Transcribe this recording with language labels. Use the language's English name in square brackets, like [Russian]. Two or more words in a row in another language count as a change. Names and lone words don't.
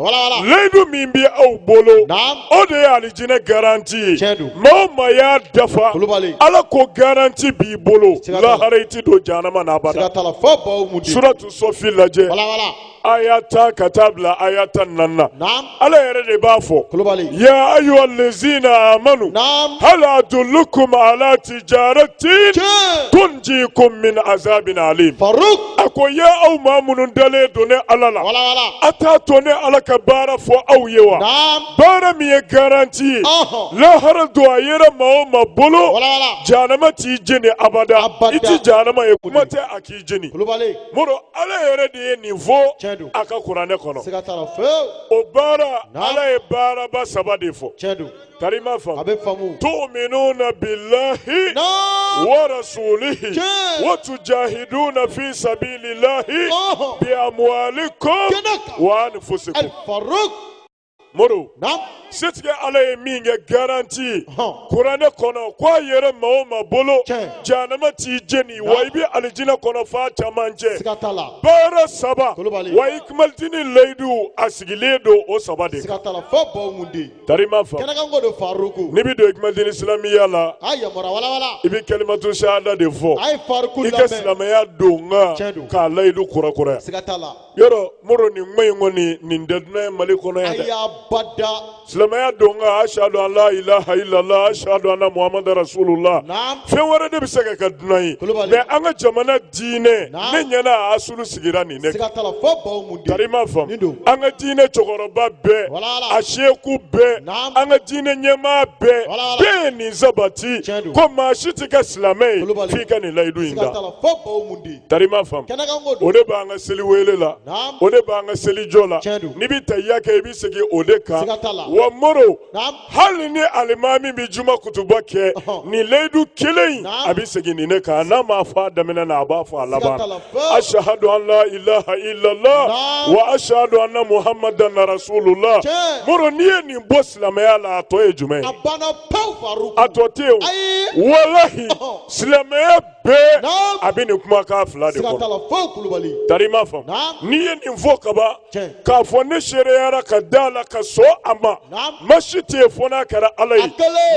[Bambara] layidu min bɛ aw bolo o de ye alijinɛ garanti ye maa o maa y'a dafa ala ko garanti b'i bolo lahara i ti don jahanama na abada suratu sɔfi lajɛ ayata ka taa bila ayata 4 ala yɛrɛ de b'a fɔ [Arabic] يا أيها الذين آمنوا هل أدلكم على تجارة تنجيكم من عذاب أليم [Bambara] a ko ya aw maa minnu dalen don ne ala la a t'a to ne ala ka baara fɔ aw ye wa baara min ye garanti ye lahara don a yɛrɛ maa o maa bolo jahanama t'i jeni abada i ti jahanama ye kuma tɛ a k'i jeni moro ala yɛrɛ de ye nin fɔ a ka kuranɛ kɔnɔ o baara ala ye baaraba 3 de fɔ kari ma faamu [Arabic] تؤمنون بالله ورسوله وتجاهدون في سبيل الله بأموالكم وأنفسكم [Bambara] moro setigi ala ye min kɛ garanti kuranɛ kɔnɔ k'a yɛrɛ maa o maa bolo jahanama t'i jeni wa i bɛ alijinɛ kɔnɔ f'a caman cɛ baara 3 wa ikumalidini layidu a sigilen don o 3 de tari ma fa n'i bɛ don ikumalidini silamiya la i bɛ [Arabic] كلمة شهادة [Bambara] de fɔ i ka silamɛya don k'a layidu kurakuraya yɔrɔ moro nin kuma in kɔni nin tɛ dunan ye Mali kɔnɔ yan dɛ silamɛya don [Arabic] أشهد أن لا إله إلا الله أشهد أن محمدا رسول الله [Bambara] fɛn wɛrɛ de bɛ se ka kɛ dunan ye mɛ an ka jamana diinɛ ne ɲɛna a asulu sigira nin ne kan tari ma faamu an ka diinɛ cɛkɔrɔba bɛɛ a seku bɛɛ an ka diinɛ ɲɛmaa bɛɛ ye nin sabati ko maa si tɛ kɛ silamɛ ye f'i ka nin layidu in kan tari ma faamu o de b'an ka seli wele la o de b'an ka seli jɔ la n'i bɛ tahiya kɛ i bɛ segin o de kan wa moro hali ni alimami bɛ juma kutuba kɛ nin layidu kelen a bɛ segin nin ne kan n'a ma fɔ a daminɛ na a b'a fɔ a laban [Arabic] أشهد أن لا إله إلا الله وأشهد أن محمدا رسول الله [Bambara] moro n'i ye nin bɔ silamɛya la a tɔ ye jumɛn ye a tɔ tɛ yen walahi silamɛya bɛɛ a bɛ nin kumakan 2 de kɔnɔ tari ma faamu n'i ye nin fɔ kaban k'a fɔ ne sereyara ka da la ka sɔn a ma masi tɛ fɔ n'a kɛra ala ye ne